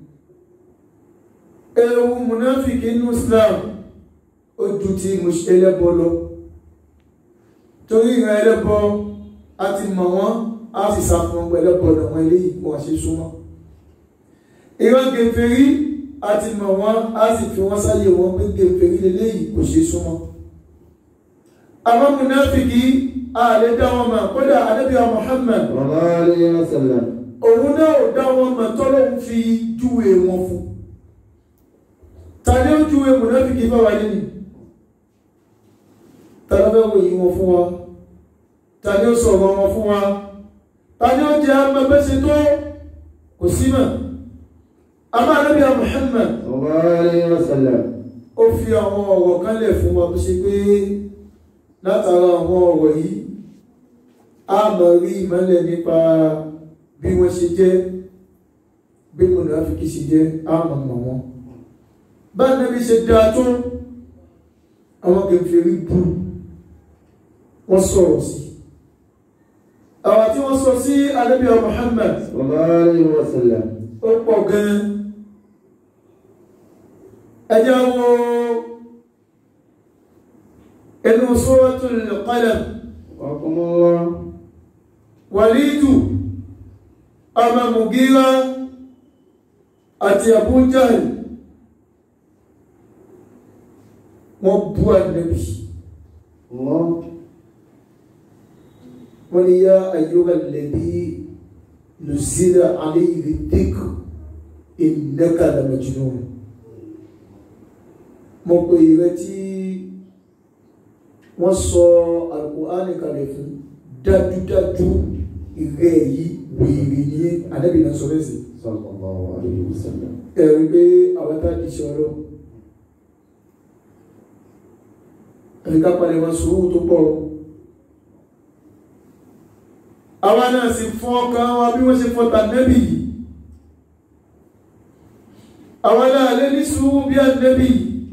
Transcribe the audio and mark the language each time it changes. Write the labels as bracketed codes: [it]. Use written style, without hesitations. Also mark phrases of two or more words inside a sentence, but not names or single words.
[yo] Ewu munafiki inú Islam ó ju ti ẹlẹ́bọ lọ, torí ìran ẹlẹ́bọ a ti mọ̀ wọ́n a sì sàfihàn ẹlẹ́bọ lọ́wọ́ eléyìí wọ́n ṣe súnmọ́. Ìran gèfèrí a ti mọ̀ wọ́n a sì fi wọ́n sáyé wọn pé gèfèrí eléyìí kò ṣe súnmọ́. Àwọn munafiki a lè dá wọn mọ̀, kódà Ànábì Muhammad [ar] صلى الله عليه وسلم [yo] òun náà ò dá wọn mọ̀ tọ́lọ́hun fi júwe wọn fún. Ta ni ó júwe munafiki bá wà nínú? Ta ló fẹ́ wòye wọn fún wa? Ta ni ó sọ̀rọ̀ wọn fún wa? Ta ni ó jẹ́ agbẹ́gbẹ́sẹ̀ tó kò sí mọ̀? Àmọ́ Ànábì Muhammad [ar] صلى الله عليه وسلم [yo] ó fi àwọn ọ̀rọ̀ kan lẹ̀ fún wa tó ṣe pé látara àwọn ọ̀rọ̀ yìí a máa rí ìmọ́lẹ̀ nípa bí wọ́n ṣe jẹ́, bí munafiki ṣe jẹ́, a máa mọ̀ wọ́n. Bá Ànábì ṣe dáa tó àwọn kèfèrí bú wọ́n sọ̀rọ̀ sí. Àwọn tí wọ́n sọ sí Ànábì Muhammad [ar] صلى الله عليه وسلم [yo] ó pọ̀ gan-an. Ẹjẹ́ wo inú Suratul Qalam Walidu ọmọ Mugira àti Abu Jahl wọ́n bú Ànábì. Wọ́n ní [ar] يا أيها الذي نزل عليه الذكر إنك لمجنون. [yo] Mo pè ìrẹ́ tí wọ́n sọ Al-Qur'ani kalẹ̀ fún dájúdájú ìrẹ́ yìí wèrè ní Ànábì náà sọ lẹ́sìn [ar] صلى الله عليه وسلم. [yo] Ẹ̀rí pé àwọn tá di ṣọ́rọ̀ ẹ̀ríká palẹ̀ wọn sùúrù tó pọ̀. Àwọn náà sì fún ọkàn wọn bí wọ́n ṣe fọ́ta Ànábì yìí. Àwọn náà lè ní sùúrù bí Ànábì yìí.